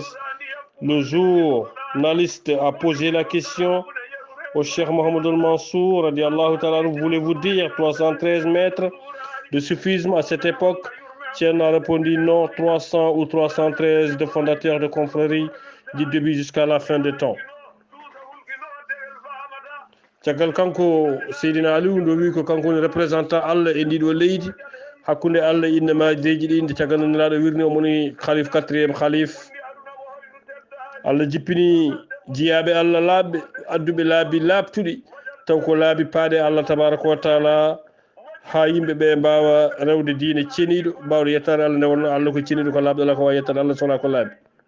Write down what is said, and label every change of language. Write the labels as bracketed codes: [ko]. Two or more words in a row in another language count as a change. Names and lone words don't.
[fr] Le journaliste a posé la question au Cheikh Mohamed Al-Mansour, [ar] رضي الله تعالى, [fr] voulez-vous dire 313 mètres de soufisme à cette époque? Tien a répondu non, 300 ou 313 de fondateurs de confréries du début jusqu'à la fin des temps. [ff] caggal kanko Seydina Aliou ndo wi ko kanko woni représentant Allah e ndiɗo leydi hakkunde Allah inne majeji ɗi nde caggal nelaɗo wirni omoni khalif 4e khalif Allah jippini jiyaɓe Allah laaɓɓe adduɓe laabi laabtuɗi taw ko laabi paaɗe Allah [ar] تبارك وتعالى [ff] ha yimɓeɓe mbawa rewde diine ceniɗo mbawde yettade Allah nde wonno Allah ko ceniɗo ko laaɓɗo ala ko wawi yettade Allah sowona ko laaɓi